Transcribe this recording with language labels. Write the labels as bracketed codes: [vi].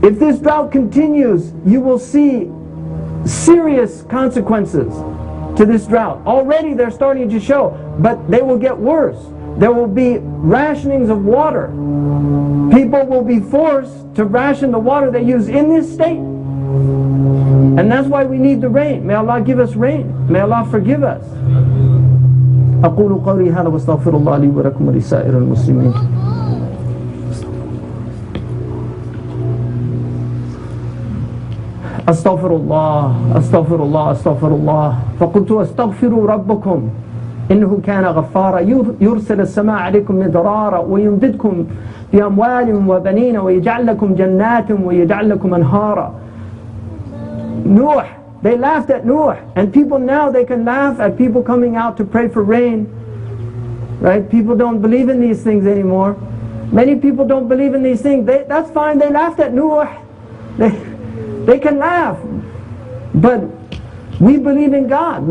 [en] If this drought continues, you will see serious consequences to this drought. Already they're starting to show, but they will get worse. There will be rationings of water. People will be forced to ration the water they use in this state. And that's why we need the rain. May Allah give us rain. May Allah forgive us. [ar] أقول قولي هذا واستغفر الله لي ولكم ولسائر المسلمين. أستغفر الله أستغفر الله أستغفر الله فقلت أستغفروا ربكم إنه كان غفارا يرسل السماء عليكم مدرارا ويمددكم بأموال وبنين ويجعل لكم جنات ويجعل لكم أنهارا. [en] Nuh, they laughed at Nuh, and people now, they can laugh at people coming out to pray for rain, right? People don't believe in these things anymore. Many people don't believe in these things. That's fine, they laughed at Nuh. They can laugh, but we believe in God.